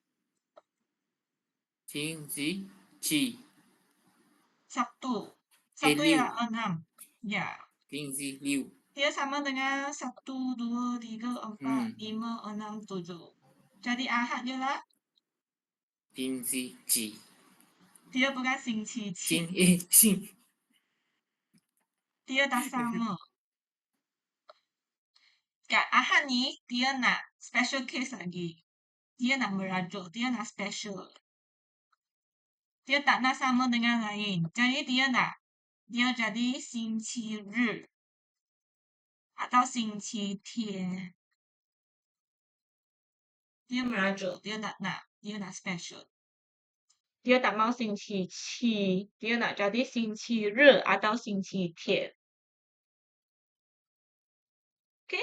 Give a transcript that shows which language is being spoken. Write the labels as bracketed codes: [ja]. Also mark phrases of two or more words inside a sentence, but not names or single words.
[zh] 星期七 [ms] Sabtu Liu. ialah 6, ya. [zh] 星期六 [ms] Dia sama dengan 1, 2, 3, 4, 5, 6, 7. Jadi Ahad je lah. [zh] 星期几 [ms] Dia bukan [zh] 星期七. [ms] 星 Dia dah sama. Kat Ahad ni, dia nak special case lagi. Dia nak merajuk. Dia nak special. Dia tak nak sama dengan lain. Jadi dia jadi [zh] 星期日 [ms] atau [zh] 星期天. [ms] Dia merajuk. Dia tak nak. Dia nak special. Dia tak mau [zh] 星期七. [ms] Dia nak jadi [zh] 星期日 [ms] atau [zh] 星期天. [ms] Okay?